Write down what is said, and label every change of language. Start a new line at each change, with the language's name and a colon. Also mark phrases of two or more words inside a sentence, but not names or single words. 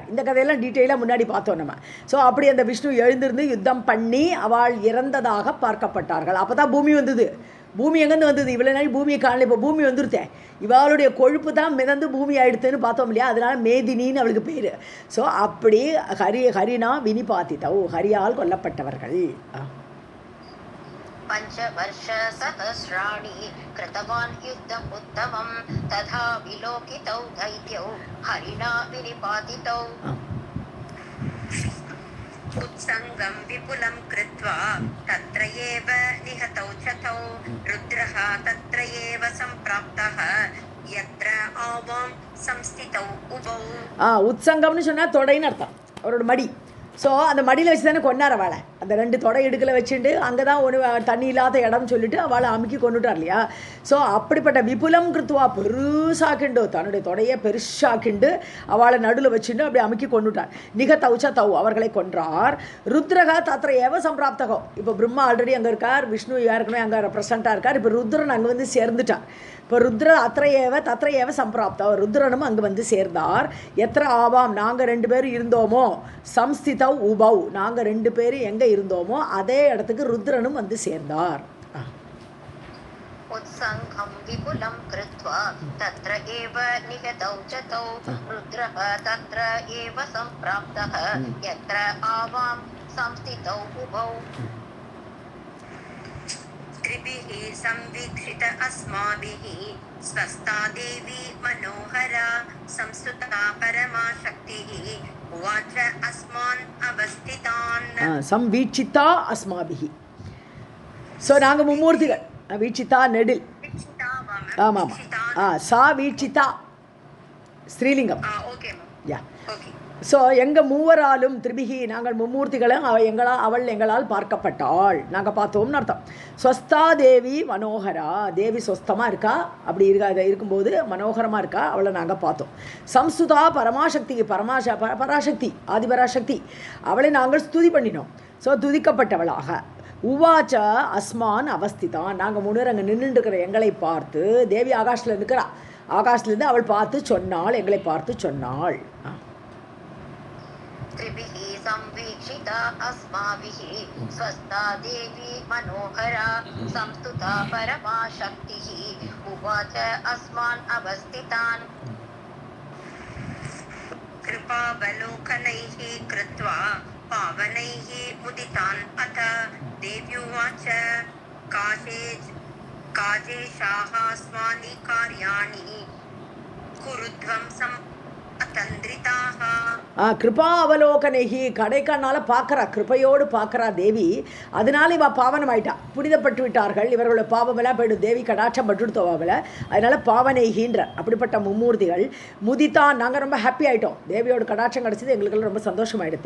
Tamil: இந்த கதையெல்லாம் டீட்டெயிலாக முன்னாடி பார்த்தோம் நம்ம. ஸோ அப்படி அந்த விஷ்ணு எழுந்திருந்து யுத்தம் பண்ணி அவள் இறந்ததாக பார்க்கப்பட்டார்கள். அப்போ தான் பூமி வந்தது. பூமி எங்கேருந்து வந்தது? இவ்வளோ நாள் பூமியை காணல, இப்போ பூமி வந்துருத்தேன். இவளுடைய கொழுப்பு தான் மிதந்து பூமி ஆயிடுத்துன்னு பார்த்தோம் இல்லையா? அதனால மேதினின்னு அவளுக்கு பேர். ஸோ அப்படி
Sanskrit: हरिणा विनिपातितौ
Tamil: ஹரியால் கொல்லப்பட்டவர்கள்.
Sanskrit: पंचवर्ष सहस्राणि कृतवान् युद्धम् उत्तमं तथा विलोकितौ दैत्यौ हरिणा विनिपातितौ उत्सङ्गं विपुलं कृत्वा तत्र एव निहतौ च तौ रुद्रः तत्र एव सम्प्राप्तः यत्र आवां संस्थितौ उभौ.
Tamil: உத்சங்கம்னு சொன்னால் தொடைன்னு அர்த்தம், அவரோட மடி. ஸோ அந்த மடியில் வச்சு தானே கொண்டார் அவளை. அந்த 2 தொடை இடுக்கில் வச்சுட்டு அங்கே தான் ஒன்று தண்ணி இல்லாத இடம்னு சொல்லிட்டு அவளை அமுக்கி கொண்டுட்டார் இல்லையா? ஸோ அப்படிப்பட்ட
Sanskrit: विपुलं कृत्वा
Tamil: பெருசாக்கிண்டு தன்னுடைய தொடையை பெருசாக்கிண்டு அவளை நடுவில் வச்சுட்டு அப்படி அமுக்கி கொண்டுட்டார்.
Sanskrit: निहतौच्च तौ
Tamil: அவர்களை கொன்றார்.
Sanskrit: रुद्रः तत्र एव सम्प्राप्तः.
Tamil: இப்போ பிரம்மா ஆல்ரெடி அங்கே இருக்கார், விஷ்ணு ஏற்கனவே அங்கே ரெப்ரசண்ட்டாக இருக்கார். இப்போ ருத்ரன் அங்கே வந்து சேர்ந்துட்டார். இப்போ
Sanskrit: रुद्र तत्र एव सम्प्राप्ता
Tamil: ருத்ரனும் அங்கே வந்து சேர்ந்தார்.
Sanskrit: यत्र आवां
Tamil: நாங்கள் 2 பேரும் இருந்தோமோ
Sanskrit: संस्थितौ उभौ
Tamil: நாங்கள் 2 பேரும் எங்கே இருந்தோமோ அதே இடத்துக்கு ருத்ரனும் வந்து சேர்ந்தார்.
Sanskrit: उत्सङ्गं विपुलं कृत्वा तत्र एव निहतौ च तौ रुद्रः तत्र एव सम्प्राप्तः यत्र आवां संस्थितौ उभौ त्रिभिः संवीक्षित अस्माभिः स्वस्ता देवी मनोहरा संस्तुता परमा शक्तिः उवाच अस्मान् अवस्थितान् संवीक्षिता अस्माभिः.
Tamil: ஸோ நாங்கள் மும்மூர்த்திகள். வீட்சிதா நெடில். ஆமாம் சா வீட்சிதா ஸ்ரீலிங்கம். யா. ஸோ எங்கள் மூவராலும் திரிபிகி நாங்கள் மும்மூர்த்திகளும் அவள் எங்களால் பார்க்கப்பட்டாள், நாங்கள் பார்த்தோம்னு அர்த்தம்.
Sanskrit: स्वस्था देवी मनोहरा
Tamil: தேவி ஸ்வஸ்தமாக இருக்கா, அப்படி இருக்கும்போது மனோகரமாக இருக்கா, அவளை நாங்கள் பார்த்தோம்.
Sanskrit: संस्तुता परमाशक्ति
Tamil: பராசக்தி ஆதிபராசக்தி அவளை நாங்கள் ஸ்துதி பண்ணினோம். ஸோ துதிக்கப்பட்டவளாக.
Sanskrit: उवाच अस्मान् अवस्थितान्
Tamil: நாங்கள் முன்னர் அங்கே நின்றுருக்கிற எங்களை பார்த்து தேவி ஆகாஷில் இருக்கிறா, ஆகாஷ்லேருந்து அவள் பார்த்து சொன்னாள், எங்களை பார்த்து சொன்னாள்.
Sanskrit: त्रिभिः संवीक्षिता अस्माभिः स्वस्ता देवी मनोहरा संस्तुता परमा शक्तिः उवाच अस्मान् अवस्थितान् कृपावलोकनैः कृत्वा पावनैः मुदितान् अथ देव्युवाच काजेशाः स्वानि कार्याणि कुरुध्वं कृपा अवलोकनैः
Tamil: கடைக்கண்ணால் பார்க்குறா, கிருபையோடு பார்க்குறா தேவி. அதனால இவள் பாவனம் ஆயிட்டா, புனிதப்பட்டு விட்டார்கள், இவர்களோட பாவமெல்லாம் போய்டும், தேவி கடாட்சம் பட்டுடுத்தோவாவில். அதனால பாவனைகின்ற அப்படிப்பட்ட மும்மூர்த்திகள் முதித்தான். நாங்கள் ரொம்ப ஹாப்பி ஆகிட்டோம், தேவியோட கடாட்சம் கிடச்சிது, எங்களுக்கெல்லாம் ரொம்ப சந்தோஷமாயிடுது.